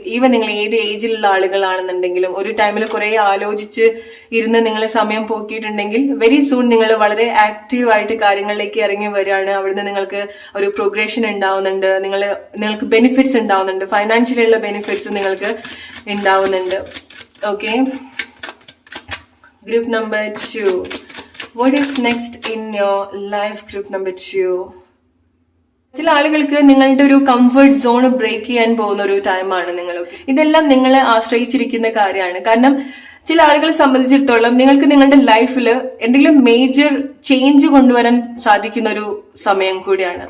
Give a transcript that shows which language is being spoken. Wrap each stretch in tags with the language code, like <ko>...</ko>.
<ml>Even നിങ്ങൾ ഏത് ഏജിലുള്ള ആളുകളാണെന്നുണ്ടെങ്കിലും ഒരു ടൈമിൽ കുറെ ആലോചിച്ച് ഇരുന്ന് നിങ്ങൾ സമയം പോക്കിയിട്ടുണ്ടെങ്കിൽ</ml> <en>very soon</en> <ml>നിങ്ങൾ വളരെ ആക്റ്റീവായിട്ട് കാര്യങ്ങളിലേക്ക് ഇറങ്ങി വരികയാണ്. അവിടുന്ന് നിങ്ങൾക്ക് ഒരു പ്രോഗ്രഷൻ ഉണ്ടാവുന്നുണ്ട്. നിങ്ങൾക്ക് ബെനിഫിറ്റ്സ് ഉണ്ടാവുന്നുണ്ട്. ഫൈനാൻഷ്യലിയുള്ള ബെനിഫിറ്റ്സ് നിങ്ങൾക്ക് ഉണ്ടാവുന്നുണ്ട്.</ml> <en>Okay, group number 2, what is next in your life?</en> <ml>Group number 2, ചില ആളുകൾക്ക് നിങ്ങളുടെ ഒരു കംഫർട്ട് സോൺ ബ്രേക്ക് ചെയ്യാൻ പോകുന്ന ഒരു ടൈമാണ് നിങ്ങൾ. ഇതെല്ലാം നിങ്ങളെ ആശ്രയിച്ചിരിക്കുന്ന കാര്യമാണ്. കാരണം ചില ആളുകളെ സംബന്ധിച്ചിടത്തോളം നിങ്ങൾക്ക് നിങ്ങളുടെ ലൈഫിൽ എന്തെങ്കിലും മേജർ ചേഞ്ച് കൊണ്ടുവരാൻ സാധിക്കുന്ന ഒരു സമയം കൂടിയാണ്.</ml>